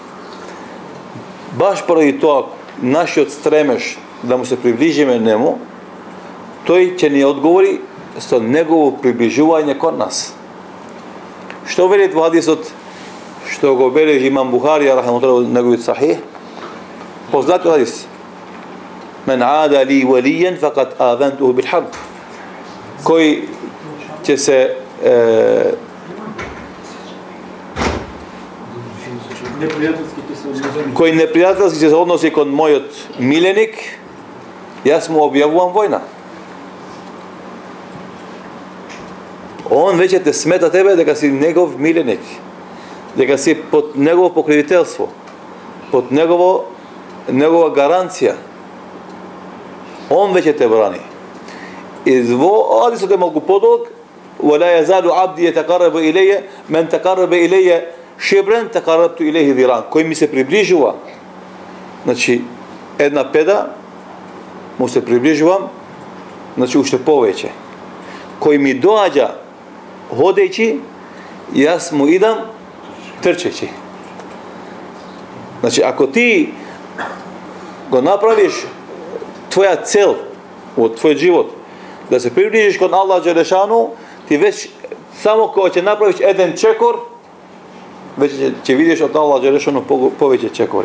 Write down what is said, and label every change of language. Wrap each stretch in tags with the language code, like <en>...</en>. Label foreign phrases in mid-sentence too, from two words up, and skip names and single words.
<mk>Баш поради тоа, нашиот стремеж да му се приближиме нему, тој ќе ни одговори со негово приближување кон нас. Што вели во хадисот што го бележи имам Бухарија рахматуллах неговиот сахих? Познат хадис:</mk> <ar>"من عادى لي وليا فقد آذنته بالحرب."</ar> <mk>Кој ќе се кој непријателски се односи кон мојот миленик, јас му објавувам војна. Он веќе те смета тебе дека си негов миленик, дека си под негово покровителство, под негова гаранција. Он веќе те брани. И во хадисот е малку подолг:</mk> <ar>"ولا يزال عبدي يتقرب إلي من تقرب إلي شبرا تقربت إليه ذراعا."</ar> <mk>Кој ми се приближува, значи една педа му се приближувам, значи уште повеќе. Кој ми доаѓа ходејќи, јас му идам трчејќи. Значи ако ти го направиш твоја цел во твојот живот да се приближиш кон Аллах Джелешану, ти веќе само кога ќе направиш еден чекор, веќе ќе видиш од Аллах Джелешану повеќе чекори.</mk>